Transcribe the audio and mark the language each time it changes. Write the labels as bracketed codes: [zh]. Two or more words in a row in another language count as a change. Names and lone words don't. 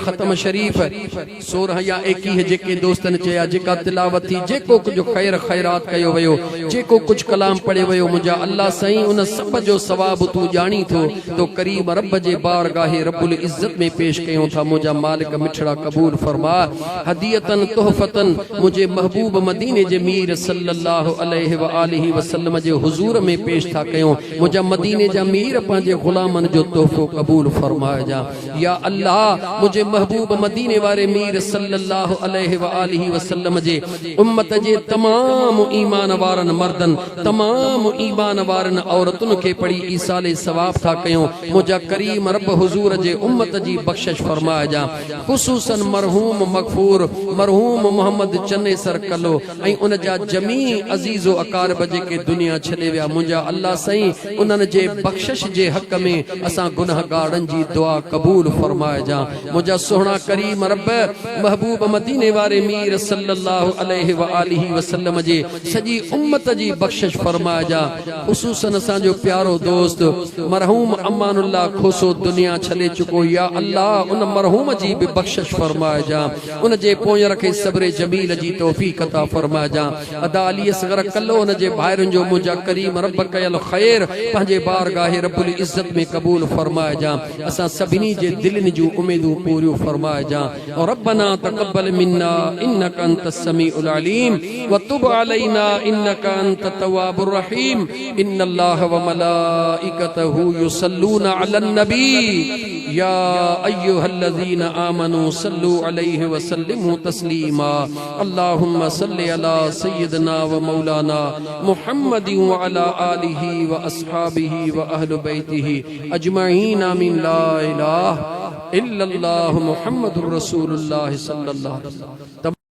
[sd] ख़त्म शरीफ़ 16 या 21 जेके दोस्तनि चया जेका तिलावत थी जेको कुझु ख़ैर ख़ैरात कयो वियो जेको कुझु कलाम पढ़ियो वियो मुंहिंजा अल्लाह साईं उन सब जो सवाब तूं ॼाणी थो तो करीम रब जे बारगाहे [ar] رب العزة [sd] में पेश कयूं था मुंहिंजा मालिक मिठड़ा कबूल फरमा हदियतन तोहफतन मुझे महबूब मदीने जे मीर [ar] صلى الله عليه وآله وسلم [sd] जे हुजूर में पेश था कयूं मुझा मदीने जा मीर पंहिंजे गुलामन जो तोहफो कबूल फरमाइजा या अल्लाह मुझे महबूब मदीने वारे मीर [ar] صلى الله عليه وآله وسلم [sd] जे उम्मत जे तमाम ईमान वारन मर्दन तमाम ईमान वारन औरत औरतुन के पढ़ी ईसाले सवाब था कयो मुझा करीम रब हुजूर जे उम्मत जी बख्शिश फरमाए जा खुसूसन मरहूम मगफूर मरहूम मोहम्मद चन्ने सर कलो ऐं उन जा जमी अजीजो अकारब जेके दुनिया छॾे विया मुंहिंजा अल्लाह सईं उन्हनि जे बख्शिश जे हक़ में असां गुनहगारनि जी दुआ क़बूल फरमाए जा मुंहिंजा सुहिणा करीम रब महबूब मदीने वारे मीर [ar] صلى الله عليه وآله وسلم [sd] जे सजी उम्मत जी बख्शिश फरमाए जा खुसूसन असांजो प्यारो दोस्त मरहूम अमानुल्लाह खोसो दुनिया छॾे चुको या अल्लाह उन मरहूम जी भी बख्शिश फरमाए जा उन जे पोयं रखे सब्र जमील जी तौफीक अता फरमाए जा अदा अली असगर कल्लो उन जे भाइरनि जो मुंहिंजा करीम रब कयल खैर पंहिंजे बारगाह [ar] رب العزة [sd] में कबूल फरमाए जा असां सभिनी जे दिलनि जूं उम्मीदूं पूरियूं फरमाए जा और [ar] ربنا تقبل منا إنك أنت السميع العليم و تب علينا إنك أنت التواب الرحيم إن الله وملائكته يصلون على النبي يا أيها الذين آمنوا صلوا عليه وسلموا تسليما اللهم صل على سيدنا ومولانا محمد وعلى آله وأصحابه وأهل بيته أجمعين آمين لا إله إلا الله محمد رسول الله صلى الله عليه وسلم.